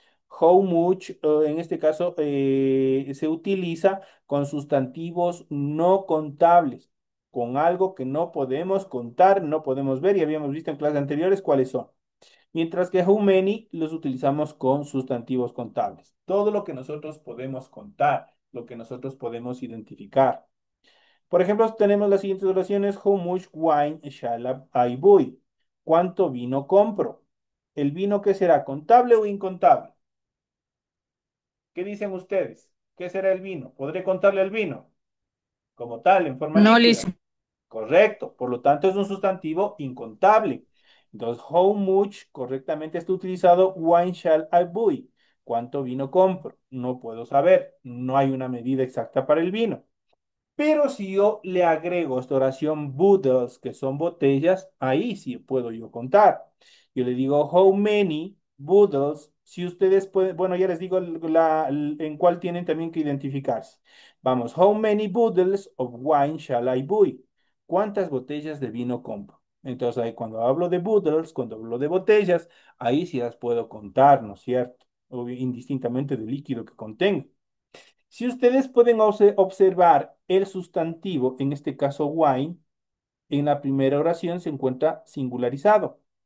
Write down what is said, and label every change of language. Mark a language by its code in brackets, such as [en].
[es] How much, en este caso, se utiliza con sustantivos no contables, con algo que no podemos contar, no podemos ver y habíamos visto en clases anteriores cuáles son. Mientras que how many los utilizamos con sustantivos contables. Todo lo que nosotros podemos contar, lo que nosotros podemos identificar. Por ejemplo, tenemos las siguientes oraciones. [en] How much wine shall I buy? [es] ¿Cuánto vino compro? ¿El vino qué será? ¿Contable o incontable? ¿Qué dicen ustedes? ¿Qué será el vino? ¿Podré contarle el vino? Como tal, en forma No, [en] listen. [es] Correcto. Por lo tanto, es un sustantivo incontable. Entonces, how much correctamente está utilizado [en] wine shall I buy? [es] ¿Cuánto vino compro? No puedo saber. No hay una medida exacta para el vino. Pero si yo le agrego esta oración bottles, que son botellas, ahí sí puedo yo contar. Yo le digo, [en] how many bottles? [es] Si ustedes pueden, bueno, ya les digo en cuál tienen también que identificarse. Vamos, [en] how many bottles of wine shall I buy? [es] ¿Cuántas botellas de vino compro? Entonces, ahí cuando hablo de bottles, cuando hablo de botellas, ahí sí las puedo contar, ¿no es cierto? Indistintamente del líquido que contenga. Si ustedes pueden observar el sustantivo, en este caso wine, en la primera oración se encuentra singularizado.